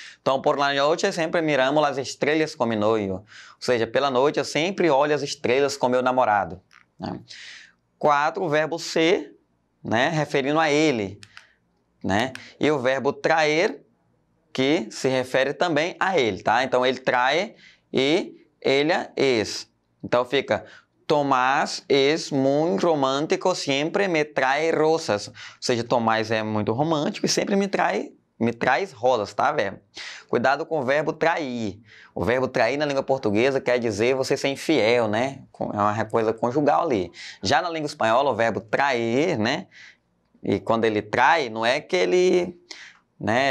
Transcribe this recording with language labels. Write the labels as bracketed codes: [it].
[pt] Então, [es] por la noite sempre miramos as estrelas com mi novio, [pt] ou seja, pela noite eu sempre olho as estrelas com meu namorado. Né? 4, o verbo ser, né, referindo a ele, né? E o verbo traer, que se refere também a ele, tá? Então, ele trai e ella es. Então, fica... [es] Tomás es muy romántico, sempre me trae rosas. [pt] Ou seja, Tomás é muito romântico e sempre me traz rosas, tá, velho? Cuidado com o verbo trair. O verbo trair na língua portuguesa quer dizer você ser infiel, né? É uma coisa conjugal ali. Já na língua espanhola, o verbo trair, né? E quando ele trai, não é que ele... né?